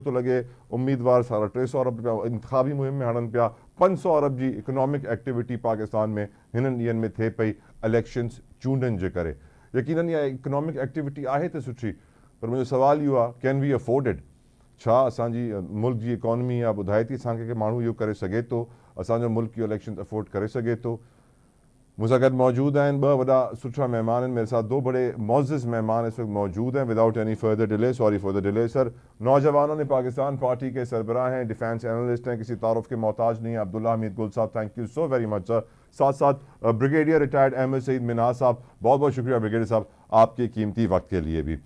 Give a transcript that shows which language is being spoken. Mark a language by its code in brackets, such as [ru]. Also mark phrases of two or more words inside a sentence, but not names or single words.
[sd] तो लगे उम्मीदवार 350 अरब रुपया इंतखाबी मुहिम में हड़न पिया 500 अरब जी [en] economic activity [sd] पाकिस्तान में हिननि ॾींहंनि में थिए पई इलेक्शंस चूंडनि जे करे। यकीनन इहा [en] economic activity [sd] आहे त सुठी, पर मुंहिंजो सवाल इहो आहे, [en] Can we afford it? [sd] छा असांजी मुल्क जी इकॉनमी या ॿुधाए थी असांखे कि माण्हू इहो करे सघे थो, असांजो मुल्क इहो [en] election afford [sd] करे सघे थो? मुझसे गॾु मौजूद आहिनि ॿ वॾा सुठा मेहमान आहिनि, [ur] میرے ساتھ دو بڑے معزز مہمان اس وقت موجود ہیں. [en] without any further delay, sorry for the delay sir, [ur] نوجوانوں نے پاکستان پارٹی کے سربراہ ہیں, [en] defense analyst [ur] ہیں، کسی تعارف کے محتاج نہیں ہے، عبداللہ حمید گل صاحب, [en] thank you so very much sir. [ur] ساتھ ساتھ [en] brigadier retired [ur] احمد سعید منہاج صاحب، بہت بہت شکریہ بریگیڈیئر صاحب آپ کے قیمتی وقت کے لیے بھی.